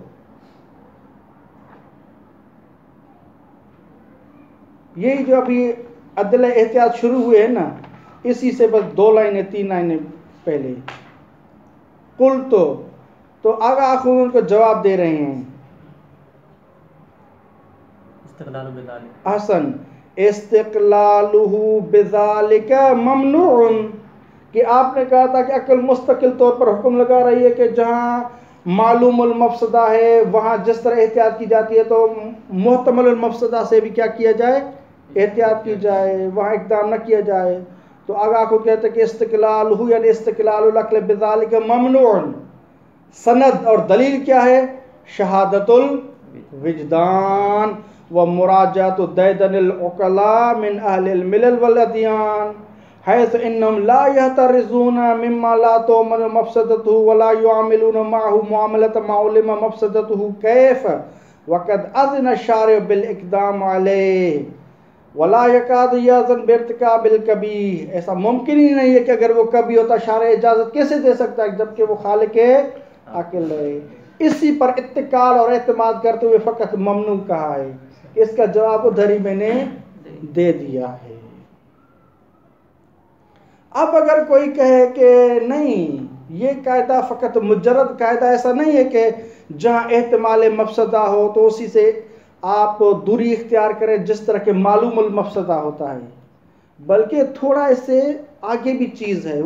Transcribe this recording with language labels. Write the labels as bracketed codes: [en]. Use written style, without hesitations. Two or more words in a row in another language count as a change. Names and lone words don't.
[ur] یہی جو ابھی عدل احتیاط شروع ہوئے ہیں نا، اسی سے بس 2 لائنیں 3 لائنیں پہلے کل تو آگا آخر ان کو جواب دے رہے ہیں [ar] استقلال بذالک، حسن استقلالہ بذالک ممنوع، [ur] کہ آپ نے کہا تھا کہ عقل مستقل طور پر حکم لگا رہی ہے کہ جہاں [ar] معلوم المفسدہ [ur] ہے وہاں جس طرح احتیاط کی جاتی ہے تو [ar] محتمل المفسدہ [ur] سے بھی کیا کیا جائے، احتیاط کی جائے، وہاں اقدام نہ کیا جائے. تو آگاہ کو کہتے ہیں کہ استقلال ہو یعنی [ar] استقلال العقل بذالک ممنوع. [ur] سند اور دلیل کیا ہے؟ [ar] شہادت الوجدان و مراجعت دیدن العقلاء من اہل الملل والادیان حیث انہم لا یحترزون مما لا تؤمن مفسدته ولا يعاملون معه معاملة ما علم مفسدته كيف وقد اذن الشارع بالاقدام علیہ ولا يكاد يأذن بارتكاب الكبیح. [ur] ایسا ممکن ہی نہیں ہے کہ اگر وہ کبھی ہوتا شارع اجازت کیسے دے سکتا ہے جبکہ وہ خالق عقل ہے. اسی پر اتکال اور اعتماد کرتے ہوئے فقط ممنوع کہا ہے. اس کا جواب ادھر ہی میں نے دے دیا ہے. اب اگر کوئی کہے کہ نہیں یہ قاعدہ فقط مجرد قاعدہ ایسا نہیں ہے کہ جہاں احتمال مفسدہ ہو تو اسی سے آپ دوری اختیار کریں جس طرح کے [ar] معلوم المفسدہ [ur] ہوتا ہے، بلکہ تھوڑا اس سے آگے بھی چیز ہے.